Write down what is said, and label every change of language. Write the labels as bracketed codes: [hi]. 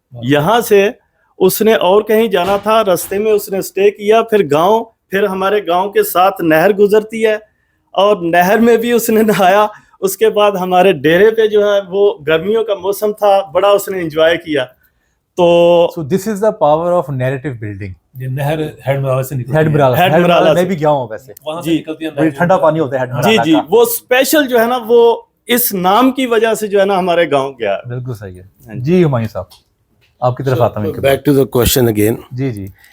[ur] یہاں سے اس نے اور کہیں جانا تھا, رستے میں اس نے اسٹے کیا, پھر گاؤں, پھر ہمارے گاؤں کے ساتھ نہر گزرتی ہے, اور نہر میں بھی اس نے نہایا. اس کے بعد ہمارے ڈیرے پہ جو ہے وہ گرمیوں کا موسم تھا, بڑا اس نے انجوائے کیا. تو [en] This is the power of narrative building. [ur] نہر ہیڈ مرالہ سے نکلتی ہے. ہیڈ مرالہ میں بھی گیا ہوں ویسے, وہاں سے نکلتی ہے, ٹھنڈا پانی ہوتا ہے ہیڈ مرالہ. جی, وہ اسپیشل جو ہے نا وہ اس نام کی وجہ سے جو ہے نا ہمارے گاؤں گیا. بالکل صحیح ہے. جی ہمایوں صاحب, آپ کی طرف آتا ہوں. [en] Back to the question again. [ur] جی,